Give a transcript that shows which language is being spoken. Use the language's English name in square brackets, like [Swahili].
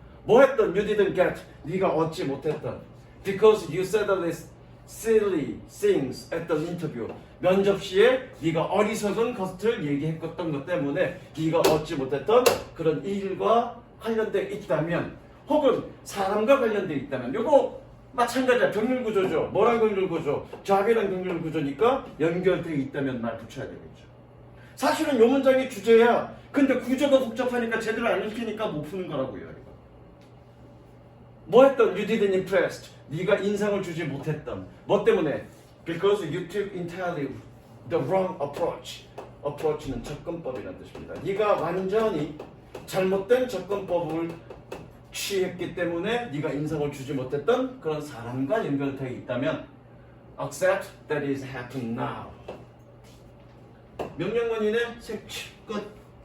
[Korean] 뭐 했던 [English] you didn't get [Korean] 네가 얻지 못했던 [English] because you said all these silly things at the interview [Korean] 면접 시에 네가 어리석은 것을 얘기했던 것 때문에 네가 얻지 못했던 그런 일과 관련되어 있다면 혹은 사람과 관련되어 있다면 요거 마찬가지야. 병렬 구조죠. 뭐랑 병렬 구조? 잡이랑 병렬 구조니까 연결되어 있다면 말 붙여야 되겠죠. 사실은 요 문장이 주제야. 근데 구조가 복잡하니까 제대로 안 읽히니까 못 푸는 거라고요. 이거. 뭐 했던? [English] You didn't impressed. [Korean] 네가 인상을 주지 못했던. 뭐 때문에? [English] Because you took entirely the wrong approach. [Korean] approach는 접근법이라는 뜻입니다. 네가 완전히 잘못된 접근법을 취했기 때문에 네가 인상을 주지 못했던 그런 사람과 연결되어 있다면 [English] accept that is happening now. [Korean] 명령문이네. 끝.